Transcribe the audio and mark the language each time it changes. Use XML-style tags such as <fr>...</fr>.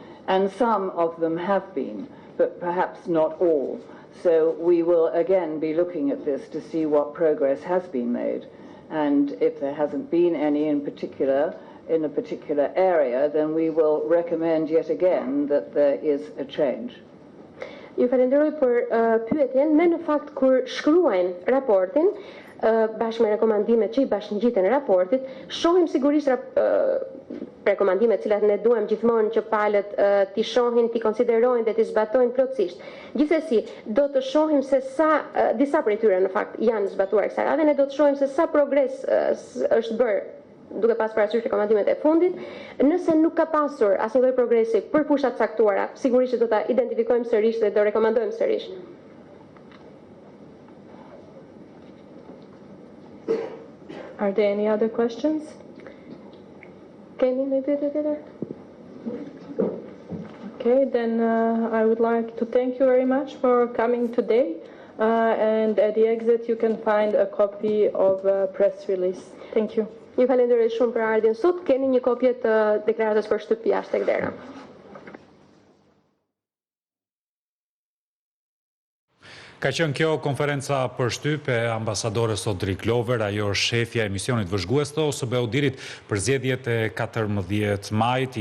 <en>And some of them have been, but perhaps not all. So we will again be looking at this to see what progress has been made. And if there hasn't been any in a particular area, then we will recommend yet again that there is a change.</en> <sq>Ju falenderoj për pyetjen. Ne në fakt kur shkruajmë raportin bashkë me rekomandimet që i bashkëngjiten raportit, shohim sigurisht rekomandimet cilat ne duam gjithmonë që palët t'i shohin, t'i konsiderojnë dhe t'i zbatojnë plotësisht. Gjithsesi, do të shohim se disa prej tyre në fakt janë zbatuar kësaj radhe, ne do të shohim se sa progres është bërë duke pas parasysh rekomandimet e fundit. Nëse nuk ka pasur asnjë lloj progresi për fushat caktuara, sigurisht do ta identifikojmë sërish dhe do rekomandojmë sërish.</sq> <en>Are there any other questions?</en> <sq>Kemi një pyetje tjetër?</sq> <en>Okay, then I would like to thank you very much for coming today. And at the exit you can find a copy of a press release. Thank you.</en> <sq>Ju falenderoj shumë për ardhjen sot. Keni një kopje të deklaratës për shtyp jashtë tek dera. Ka qenë kjo konferenca për shtyp e ambasadores Audrey Glover, ajo është shefja e misionit Vëzhguesve të OSBE-së për zgjedhjet e 14 majit.</sq>